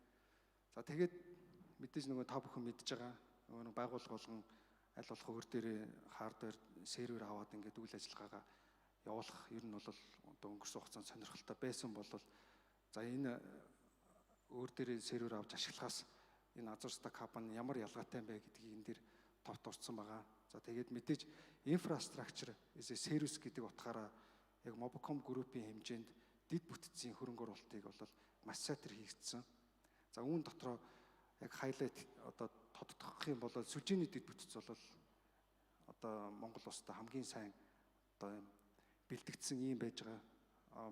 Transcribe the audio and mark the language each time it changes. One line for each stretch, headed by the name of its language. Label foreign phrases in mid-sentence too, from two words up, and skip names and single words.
Mongolian: За тэгээд мэдээж нөгөө та бүхэн мэдж байгаа нөгөө байгууллага болгон аль болох өөр дээрээ хардвер, сервер аваад ингээд үйл ажиллагаагаа явуулах ер нь бол одоо өнгөрсөн хугацаанд сонирхолтой байсан бол за энэ өөр дээрээ сервер авч ашиглахаас энэ Azure Stack Hub нь ямар ялгаатай юм бэ гэдгийг энэ дэр товт орсон байгаа. За тэгээд мэдээж
English: infrastructure as a service
Mongolian: гэдэг утгаараа яг Mobcom Group-ийн хэмжээнд дэд бүтцийн хөрөнгө оруулалтыг бол маш сайтар хийгдсэн. За үүн дотроо яг хайлайт одоо тодтогох юм бол сүлжээний дэд бүтц бол одоо Монгол улсад хамгийн сайн одоо бэлтгэгдсэн юм байж байгаа.